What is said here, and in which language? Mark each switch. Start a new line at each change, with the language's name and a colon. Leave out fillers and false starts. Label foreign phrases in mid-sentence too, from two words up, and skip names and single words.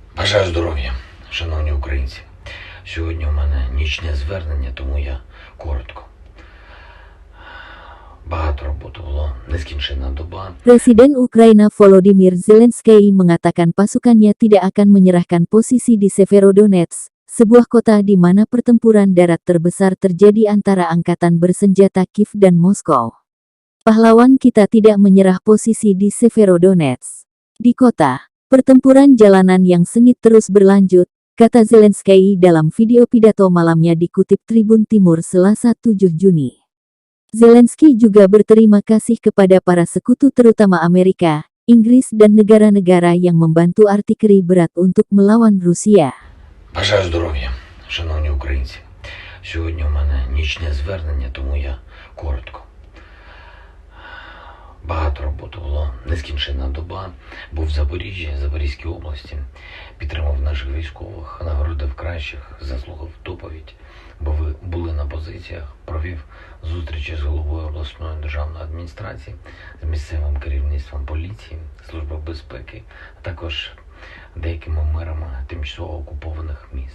Ukrainian: Бажаю здоров'я, шановні українці. Сьогодні у мене нічне звернення, тому я коротко. Багато роботи було, нескінченна доба.
Indonesian: Presiden Ukraina Volodymyr Zelensky mengatakan pasukannya tidak akan menyerahkan posisi di Severodonetsk, sebuah kota di mana pertempuran darat terbesar terjadi antara angkatan bersenjata Kiev dan Moskow. Pahlawan kita tidak menyerah posisi di Severodonetsk. Di kota, pertempuran jalanan yang sengit terus berlanjut, kata Zelensky dalam video pidato malamnya dikutip Tribun Timur Selasa 7 Juni. Zelensky juga berterima kasih kepada para sekutu terutama Amerika, Inggris dan negara-negara yang membantu artileri berat untuk melawan Rusia.
Ukrainian: Бажаю здоров'я, шановні українці. Сьогодні у мене нічне звернення, тому я коротко. Багато роботи було, нескінченна доба. Був в Запоріжжі, Запорізькій області. Підтримав наших військових, нагородив кращих, заслухав доповідь, бо ви були на позиціях, провів зустрічі з головою обласної державної адміністрації, з місцевим керівництвом поліції, Служби безпеки, а також деякими мерами тимчасово окупованих міст.